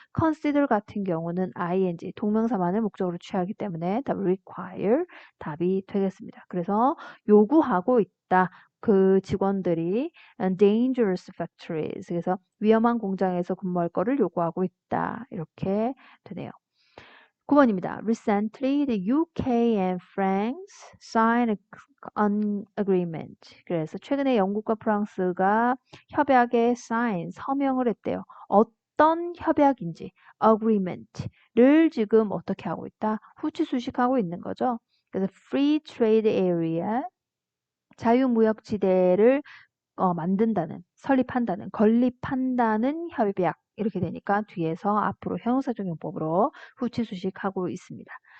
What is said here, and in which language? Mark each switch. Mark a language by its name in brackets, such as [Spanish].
[Korean] consider 같은 경우는 ing 동명사만을 목적으로 취하기 때문에 답 require 답이 되겠습니다. 그래서 요구하고 있다. 그 직원들이 [English] dangerous factories [Korean] 그래서 위험한 공장에서 근무할 거를 요구하고 있다. 이렇게 되네요. 9번입니다. [English] Recently, the UK and France signed an agreement. [Korean] 그래서 최근에 영국과 프랑스가 협약에 서명을 했대요. 어떤 협약인지 agreement를 지금 어떻게 하고 있다? 후치수식하고 있는 거죠. 그래서 free trade area 자유무역지대를 만든다는, 설립한다는, 건립한다는 협약 이렇게 되니까 뒤에서 앞으로 형용사적용법으로 후치수식하고 있습니다.